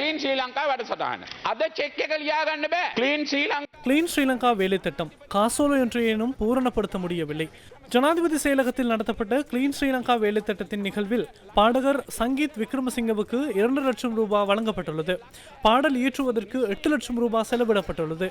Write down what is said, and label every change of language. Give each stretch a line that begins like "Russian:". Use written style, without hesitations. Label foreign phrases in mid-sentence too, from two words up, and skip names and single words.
Sinhala: ක්ලීන් ශ්‍රී ලංකා වැඩසටහන. අද චෙක් එක ලියා ගන්න බෑ.
Tamil: கிளீன் ஸ்ரீலங்கா வேலை திட்டம் காசோலை ஒன்றையேனும் பூரணப்படுத்த முடியவில்லை. ஜனாதிபதி செயலகத்தில் நடத்தப்பட்ட கிளீன் ஸ்ரீலங்கா வேலை திட்டத்தின் நிகழ்வில் பாடகர் சங்கீத் விக்ரமசிங்கவுக்கு 2 லட்சம் ரூபாய் வழங்கப்பட்டுள்ளது. பாடல் இயற்றுவதற்கு 8 லட்சம் ரூபாய் செலவிடப்பட்டுள்ளது.